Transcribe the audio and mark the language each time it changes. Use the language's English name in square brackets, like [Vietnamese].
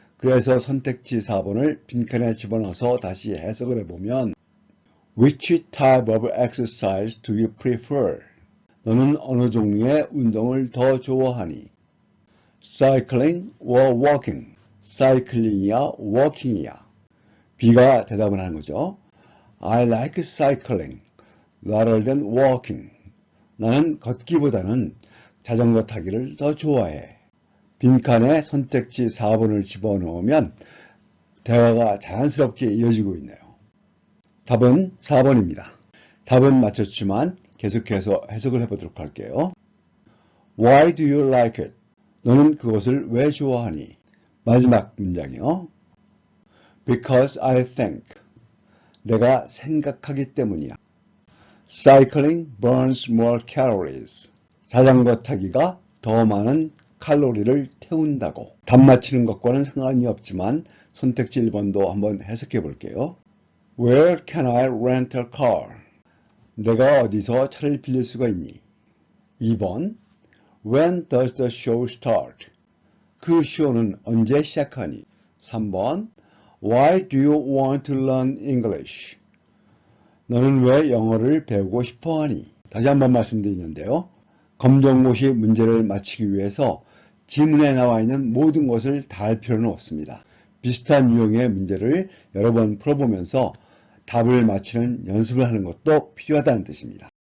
[Korean] 그래서 선택지 4번을 빈칸에 집어넣어서 다시 해석을 해보면 [English] Which type of exercise do you prefer? [Korean] 너는 어느 종류의 운동을 더 좋아하니? [English] Cycling or walking? [Korean] 사이클링이야, 워킹이야. B가 대답을 하는 거죠. [English] I like cycling rather than walking. [Korean] 나는 걷기보다는 자전거 타기를 더 좋아해. 빈칸에 선택지 4번을 집어넣으면 대화가 자연스럽게 이어지고 있네요. 답은 4번입니다. 답은 맞췄지만 계속해서 해석을 해보도록 할게요. [English] Why do you like it? [Korean] 너는 그것을 왜 좋아하니? 마지막 문장이요. [English] Because I think. [Korean] 내가 생각하기 때문이야. [English] Cycling burns more calories. [Korean] 자전거 타기가 더 많은 칼로리를 태운다고. 답 맞히는 것과는 상관이 없지만 선택지 1번도 한번 해석해 볼게요. [English] Where can I rent a car? [Korean] 내가 어디서 차를 빌릴 수가 있니? [English] 2번 When does the show start? [Korean] 그 쇼는 언제 시작하니? [English] 3번 Why do you want to learn English? [Korean] 너는 왜 영어를 배우고 싶어 하니? 다시 한번 말씀드리는데요. 검정고시 문제를 맞히기 위해서 지문에 나와 있는 모든 것을 다 할 필요는 없습니다. 비슷한 유형의 문제를 여러 번 풀어보면서 답을 맞히는 연습을 하는 것도 필요하다는 뜻입니다.